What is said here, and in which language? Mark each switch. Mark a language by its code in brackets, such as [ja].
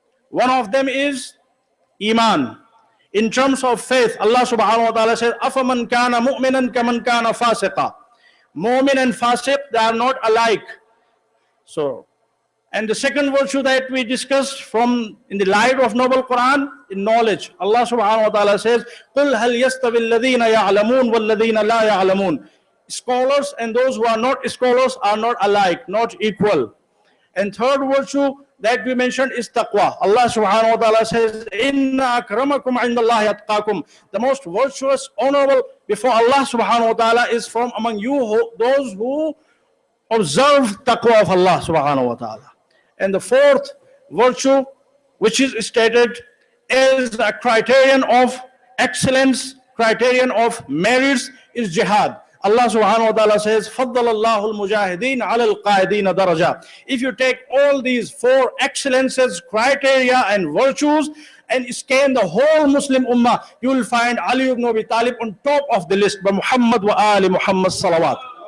[en] One of them is Iman. In terms of faith, Allah subhanahu wa ta'ala says, [ar] أَفَمَنْ كَانَ مُؤْمِنًا كَمَنْ كَانَ فَاسِقًا. [en] Mu'min and fasiq, they are not alike. So, And the second virtue that we discussed from in the light of noble Quran, in knowledge. Allah subhanahu wa ta'ala says, [ar] قُلْ هَلْ يَسْتَوِي الَّذِينَ يَعْلَمُونَ وَالَّذِينَ لَا يَعْلَمُونَ. [en] Scholars and those who are not scholars are not alike, not equal. And third virtue that we mentioned is taqwa. Allah subhanahu wa ta'ala says, [ar] Inna akramakum indallahi atqakum. [en] The most virtuous, honorable before Allah subhanahu wa ta'ala is from among you those who observe taqwa of Allah subhanahu wa ta'ala. And the fourth virtue, which is stated as a criterion of excellence, criterion of merits, is jihad. Allah subhanahu wa ta'ala says, [ar] فَضَّلَ اللَّهُ الْمُجَاهِدِينَ عَلَى الْقَائِدِينَ دَرَجَةً. [en] If you take all these four excellences, criteria and virtues and scan the whole Muslim ummah, you will find Ali ibn Abi Talib on top of the list. By Muhammad wa ali Muhammad salawat.